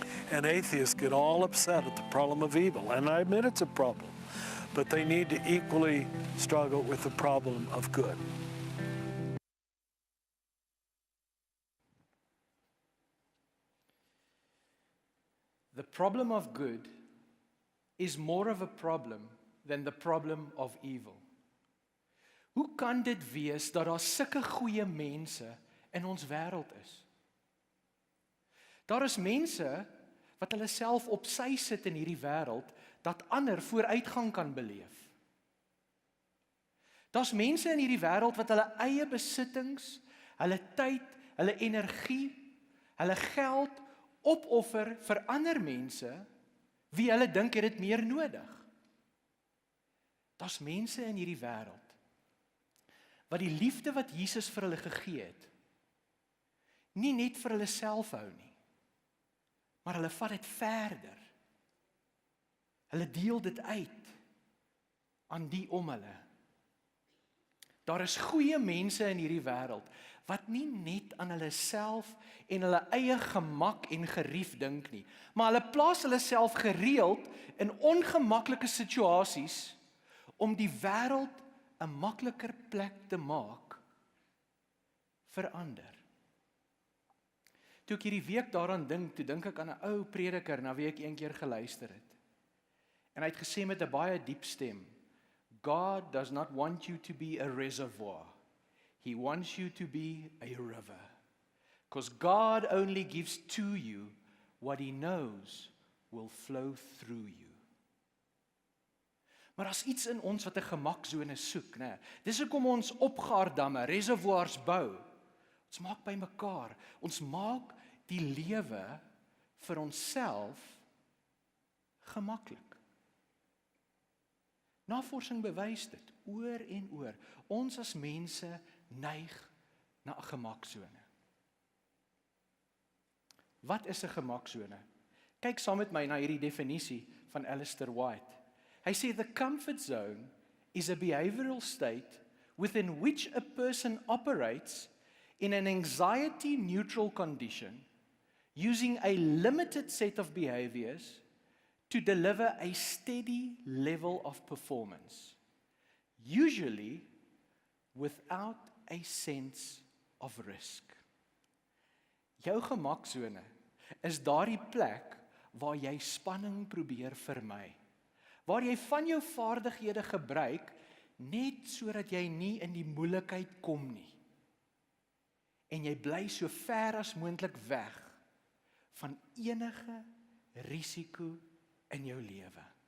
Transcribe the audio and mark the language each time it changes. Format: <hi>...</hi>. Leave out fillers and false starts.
<en>And atheists get all upset at the problem of evil, and I admit it's a problem, but they need to equally struggle with the problem of good. The problem of good is more of a problem than the problem of evil.</en> <af>Hoe kan dit wees dat daar sulke goeie mense in ons wêreld is? Daar is mense wat hulle self op sy sit in hierdie wêreld, dat ander vooruitgang kan beleef. Daar's mense in hierdie wêreld wat hulle eie besittings, hulle tyd, hulle energie, hulle geld opoffer vir ander mense, wie hulle dink het dit meer nodig. Daar's mense in hierdie wêreld, wat die liefde wat Jesus vir hulle gegee het, nie net vir hulle self hou nie, maar hulle vat dit verder. Hulle deel dit uit aan die om hulle. Daar is goeie mense in hierdie wêreld wat nie net aan hulle self en hulle eie gemak en gerief dink nie, maar hulle plaas hulle self gereeld in ongemaklike situasies om die wêreld 'n makliker plek te maak vir ander. Toe ek hierdie week daaraan dink, toe dink ek aan 'n ou prediker na wie ek een keer geluister het. En hy het gesê met 'n baie diep stem,</af> <en>God does not want you to be a reservoir. He wants you to be a river. Because God only gives to you what He knows will flow through you.</en> <af>Maar as iets in ons wat 'n gemaksone soek, né? Dis hoekom ons opgaardamme, reservoirs bou. Ons maak by mekaar. Ons maak die lewe vir onsself gemaklik. Navorsing bewys dit oor en oor. Ons as mense neig na 'n gemaksone. Wat is 'n gemaksone? Kyk saam met my na hierdie definisie van Alistair White. Hy sê</af> <en>the comfort zone is a behavioral state within which a person operates in an anxiety-neutral condition using a limited set of behaviors to deliver a steady level of performance, usually without a sense of risk.</en> <af>Jou gemaksone is daardie plek waar jy spanning probeer vermy, waar jy van jou vaardighede gebruik net sodat jy nie in die moeilikheid kom nie. En jy bly so ver as moontlik weg van enige risiko in jou lewe.</af>